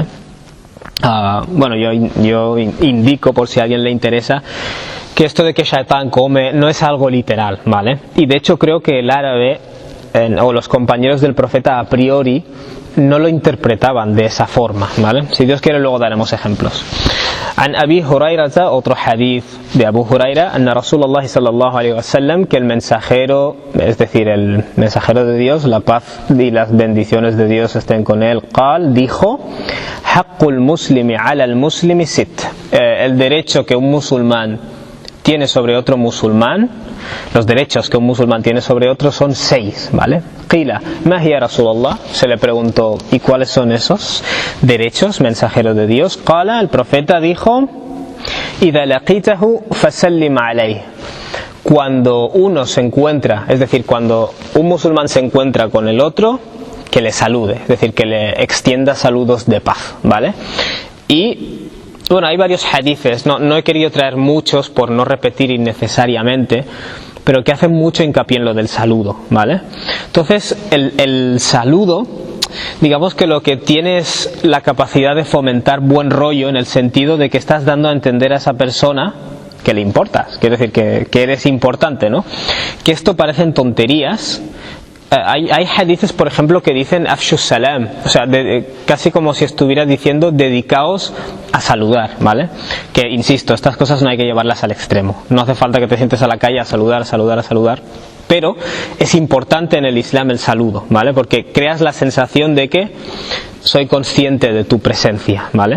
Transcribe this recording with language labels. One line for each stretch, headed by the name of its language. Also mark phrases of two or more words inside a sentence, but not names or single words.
Spanish: Bueno, yo indico, por si a alguien le interesa, que esto de que Shaitán come no es algo literal, ¿vale? Y de hecho creo que el árabe o los compañeros del profeta a priori no lo interpretaban de esa forma, ¿vale? Si Dios quiere luego daremos ejemplos.
Arabic: عن أبي هريرة,
Spanish: otro hadith de Abu Huraira,
Arabic: أن رسول الله صلى الله عليه وسلم,
Spanish: que el mensajero, es decir, el mensajero de Dios, la paz y las bendiciones de Dios estén con él, dijo:
Arabic: حق المسلم على المسلم ست.
Spanish: El derecho que un musulmán tiene sobre otro musulmán, los derechos que un musulmán tiene sobre otro son 6, ¿vale?
Arabic: قيل ما هي رسول الله,
Spanish: se le preguntó, ¿y cuáles son esos derechos, mensajero de Dios? Qala, el profeta dijo:
Arabic: إذا لقيته فسلم عليه.
Spanish: Cuando uno se encuentra, es decir, cuando un musulmán se encuentra con el otro, que le salude, es decir, que le extienda saludos de paz, ¿vale? Y bueno, hay varios hadices, no he querido traer muchos por no repetir innecesariamente, pero que hacen mucho hincapié en lo del saludo, ¿vale? Entonces, el saludo, digamos que lo que tiene es la capacidad de fomentar buen rollo, en el sentido de que estás dando a entender a esa persona que le importas, quiere decir que eres importante, ¿no? Que esto parecen tonterías, Hay hadices, por ejemplo, que dicen
Arabic: أفشوا السلام,
Spanish: o sea, casi como si estuviera diciendo dedicaos a saludar, ¿vale? Que, insisto, estas cosas no hay que llevarlas al extremo. No hace falta que te sientes a la calle a saludar, pero es importante en el Islam el saludo, ¿vale? Porque creas la sensación de que soy consciente de tu presencia, ¿vale?